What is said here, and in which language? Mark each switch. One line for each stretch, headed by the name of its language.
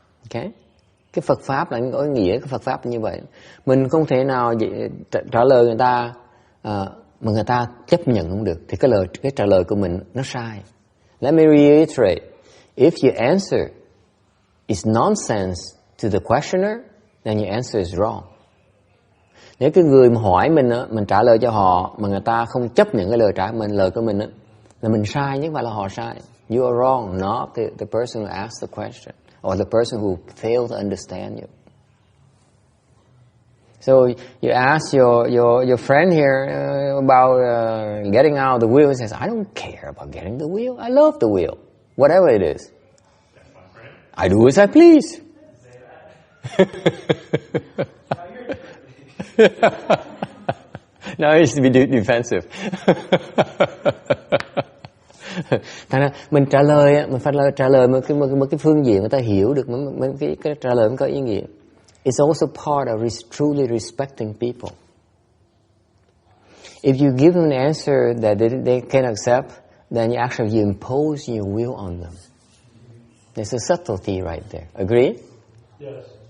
Vietnamese: Okay? Cái Phật Pháp là có ý nghĩa cái Phật Pháp như vậy. Mình không thể nào trả lời người ta mà người ta chấp nhận không được. Thì cái trả lời của mình nó sai.
English: Let me reiterate. If your answer is nonsense to the questioner, then your answer is wrong.
Vietnamese: Nếu cái người mà hỏi mình á, mình trả lời cho họ mà người ta không chấp nhận cái lời của mình á, là mình sai, nhưng mà là họ sai.
English: You are wrong, not the person who asked the question or the person who failed to understand you. So you ask your friend here about getting out of the wheel. He says, I don't care about getting the wheel. I love the wheel, whatever it is. I do as I please. Now he's to be defensive.
Vietnamese: Thành ra mình trả lời, mình phải trả lời một cái phương diện người ta hiểu được, cái trả lời mới có ý nghĩa.
English: It's also part of truly respecting people. If you give them an answer that they can accept, then you actually impose your will on them. There's a subtlety right there. Agree? Yes.